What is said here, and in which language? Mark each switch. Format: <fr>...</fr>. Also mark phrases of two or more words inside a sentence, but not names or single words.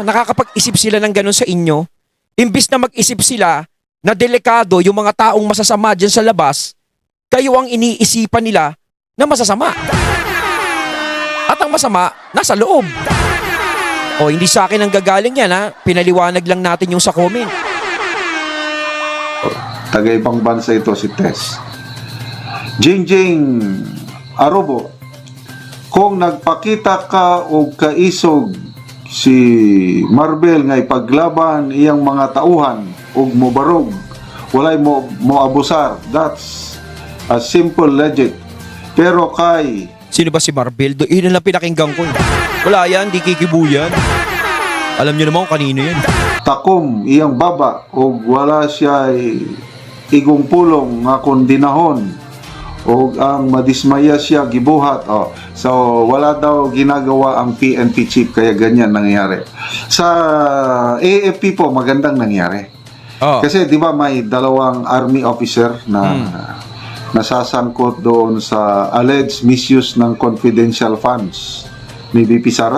<tl>Nakakapag-isip sila ng ganun sa inyo. Imbis na mag-isip sila na delikado yung mga taong masasama dyan sa labas, kayo ang iniisipan nila na masasama. At ang masama, nasa loob. Hindi sa akin ang gagaling yan, pinaliwanag lang natin yung sa comment. Taga-ibang bansa ito si Tess.</tl> <ceb>Jingjing Arubo, kung nagpakita ka o kaisog si Marbel nga ipaglaban iyang mga tauhan ug mobarog, walay mo abusar,</ceb> <en>that's a simple logic.</en> <ceb>Pero kay</ceb> <tl>Sino ba si Marbel? Yun lang pinakinggan ko. Wala yan, di kikibuyan. Alam niyo naman kung kanino yan.</tl> <ceb>takom iyang baba ug wala siya igong pulong nga kondinahon ug ang madismaya siya gibuhat.</ceb> <tl>So wala daw ginagawa ang PNP chief kaya ganyan nangyari. Sa AFP po magandang nangyari. Kasi di ba may dalawang</tl> <en>army officer</en> <tl>na nasasangkot doon sa</tl> <en>alleged misuse</en> <tl>ng</tl> <en>confidential funds</en> <tl>ni VP Sara.</tl>